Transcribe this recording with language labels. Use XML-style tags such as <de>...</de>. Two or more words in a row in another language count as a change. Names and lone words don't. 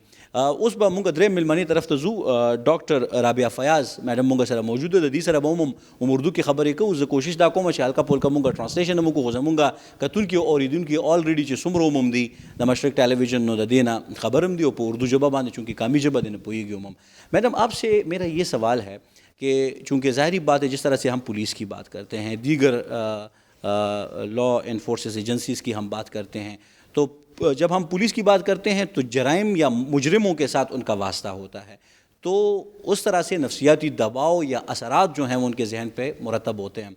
<ps>اوس به مونږ درېیم مېلمنې طرف ته ځو. ډاکټر رابعه فیاض میډم مونږ سره موجود ده, د دې سره به هم اردو کې خبرې کوو. زه کوشش دا کوم چې هلکه پولکه مونږ ټرانسلیشن هم وکړو, خو زمونږ کتونکي او اورېدونکي الریډي چې څومره هم دي د مشرق ټیلیویژن, نو د دې نه خبر هم دي او په اردو ژبه باندې چونکې قومي ژبه دی نه پوهېږي هم.</ps> <ur>میڈم آپ سے میرا یہ سوال ہے کہ چونکہ ظاہری بات ہے جس طرح سے ہم پولیس کی بات کرتے ہیں, دیگر لا انفورسز ایجنسیز کی ہم بات کرتے ہیں, تو جب ہم پولیس کی بات کرتے ہیں تو جرائم یا مجرموں کے ساتھ ان کا واسطہ ہوتا ہے, تو اس طرح سے نفسیاتی دباؤ یا اثرات جو ہیں وہ ان کے ذہن پہ مرتب ہوتے ہیں.</ur>